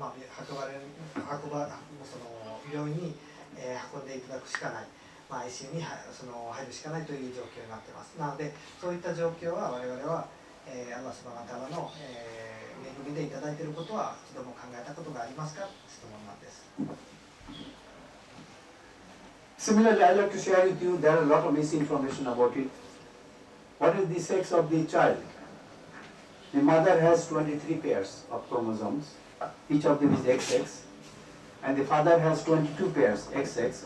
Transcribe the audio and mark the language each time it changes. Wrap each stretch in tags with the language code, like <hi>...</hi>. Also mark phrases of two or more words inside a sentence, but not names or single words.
<ja>病院に運んでいただくしかない。ICU に入るしかないという状況になっています。なのでそういった状況は我々は</ja> <ar>الله سبحانه وتعالى</ar> <ja>の恵みでいただいていることは一度も考えたことがありますか？質問なんです。</ja> <en>Similarly, I'd like to share with you, there are a lot of misinformation about it. What is the sex of the child? The mother has 23 pairs of chromosomes. Each of them is XX. And the father has 22 pairs, XX.</en>